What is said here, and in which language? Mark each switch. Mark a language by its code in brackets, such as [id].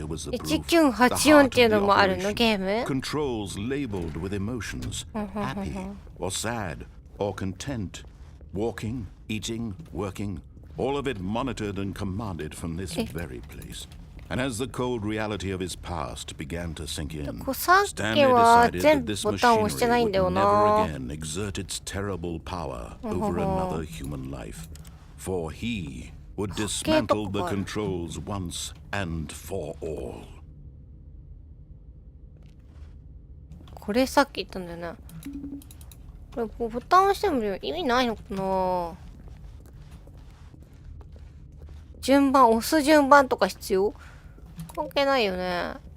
[ja] 1984っていうのもあるのゲーム？ [en] Controls labeled with emotions, happy or sad or content, walking, eating, working, all of it monitored and commanded from this very place. And as the cold reality of his past began to sink in, Stanley decided that this machinery would never again exert its terrible power over another human life, for he would dismantle the controls once and for all. [ja] これさっき言ったんだよね。これボタン押しても意味ないのかな。順番、押す順番とか必要？関係ないよね。